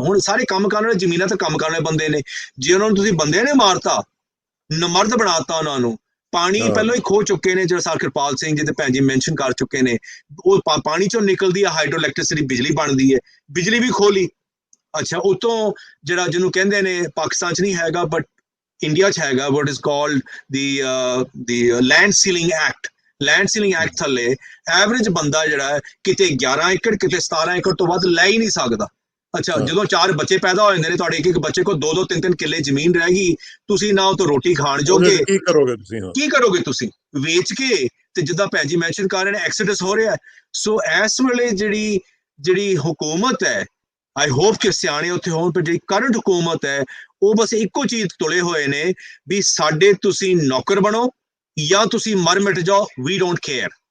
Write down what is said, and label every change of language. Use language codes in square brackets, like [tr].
[pa] ਹੁਣ ਸਾਰੇ ਕੰਮ ਕਰਨ ਵਾਲੇ, ਜ਼ਮੀਨਾਂ ਤੇ ਕੰਮ ਕਰਨ ਵਾਲੇ ਬੰਦੇ ਨੇ, ਜੇ ਉਹਨਾਂ ਨੂੰ ਤੁਸੀਂ ਬੰਦੇ ਨੇ ਮਾਰਤਾ, ਨਮਰਦ ਬਣਾਤਾ ਉਹਨਾਂ ਨੂੰ। ਪਾਣੀ ਪਹਿਲਾਂ ਹੀ ਖੋ ਚੁੱਕੇ ਨੇ, ਜਿਹੜਾ ਸਰ ਕਿਰਪਾਲ ਸਿੰਘ ਜੀ ਤੇ ਭੈਣ ਜੀ ਮੈਂਸ਼ਨ ਕਰ ਚੁੱਕੇ ਨੇ। ਉਹ ਪਾਣੀ ਚੋਂ ਨਿਕਲਦੀ ਹੈ ਹਾਈਡਰੋ ਇਲੈਕਟ੍ਰਿਸਿਟੀ, ਬਿਜਲੀ ਬਣਦੀ ਹੈ, ਬਿਜਲੀ ਵੀ ਖੋਲੀ। ਅੱਛਾ, ਉਤੋਂ ਜਿਹੜਾ ਜਿਹਨੂੰ ਕਹਿੰਦੇ ਨੇ ਪਾਕਿਸਤਾਨ 'ਚ ਨਹੀਂ ਹੈਗਾ, ਬਟ ਇੰਡੀਆ 'ਚ ਹੈਗਾ [en] what is called the land sealing act। [pa] Land ceiling act ਥੱਲੇ ਐਵਰੇਜ ਬੰਦਾ ਜਿਹੜਾ ਹੈ ਕਿਤੇ 11 ਏਕੜ ਕਿਤੇ 17 ਏਕੜ ਤੋਂ ਵੱਧ ਲੈ ਹੀ ਨਹੀਂ ਸਕਦਾ। ਅੱਛਾ, ਜਦੋਂ 4 ਬੱਚੇ ਪੈਦਾ ਹੋ ਜਾਂਦੇ ਨੇ, ਤੁਹਾਡੇ ਇੱਕ ਬੱਚੇ ਕੋਲ 2-2 3-3 ਕਿੱਲੇ ਜ਼ਮੀਨ ਰਹਿ ਗਈ, ਤੁਸੀਂ ਨਾ ਉਹ ਤੋਂ ਰੋਟੀ ਖਾਣ ਜੋਗੇ, ਕੀ ਕਰੋਗੇ ਤੁਸੀਂ? ਹਾਂ, ਕੀ ਕਰੋਗੇ ਤੁਸੀਂ? ਵੇਚ ਕੇ। ਤੇ ਜਿੱਦਾਂ ਭੈਣ ਜੀ ਮੈਂਸ਼ਨ ਕਰ ਰਹੇ ਨੇ, ਐਕਸੀਡੈਂਸ ਹੋ ਰਿਹਾ। ਸੋ ਇਸ ਵੇਲੇ ਜਿਹੜੀ ਹੁਕੂਮਤ ਹੈ, [en] I hope [pa] ਕਿ ਸਿਆਣੇ ਉੱਥੇ ਹੋਣ, ਪਰ ਜਿਹੜੀ ਕਰੰਟ ਹੁਕੂਮਤ ਹੈ ਉਹ ਬਸ ਇੱਕੋ ਚੀਜ਼ ਤੁਲੇ ਹੋਏ ਨੇ ਵੀ ਸਾਡੇ ਤੁਸੀਂ ਨੌਕਰ ਬਣੋ ਜਾਂ ਤੁਸੀਂ ਮਰ ਮਿਟ ਜਾਓ, [en] We don't care.